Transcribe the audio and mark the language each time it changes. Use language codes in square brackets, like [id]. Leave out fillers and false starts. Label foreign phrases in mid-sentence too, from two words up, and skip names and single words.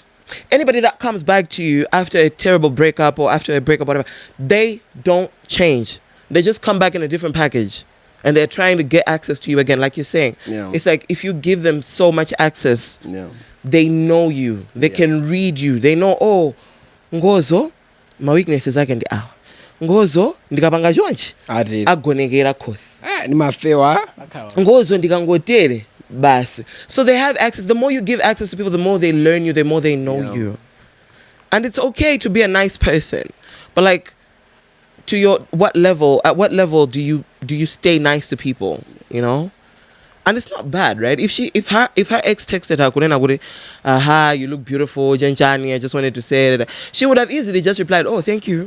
[en] Anybody that comes back to you after a terrible breakup or after a breakup, whatever, they don't change. They just come back in a different package. And they're trying to get access to you again, like you're saying. Yeah. It's like if you give them so much access, Yeah. they know you. They can read you. They know, oh, Ngozo, my weaknesses I can get. [ny] Ngozo, ndikapanga chonchi. Agonegera khosi. Ni mafewa. Ngozo ndikangotere. Basi. [en] So they have access. The more you give access to people, the more they learn you, the more they know you. And it's okay to be a nice person. But like, to your at what level do you stay nice to people, you know? And it's not bad, right? If her ex texted her, kunena would, "Aha, you look beautiful, Janjani, I just wanted to say that," she would have easily just replied, "Oh, thank you."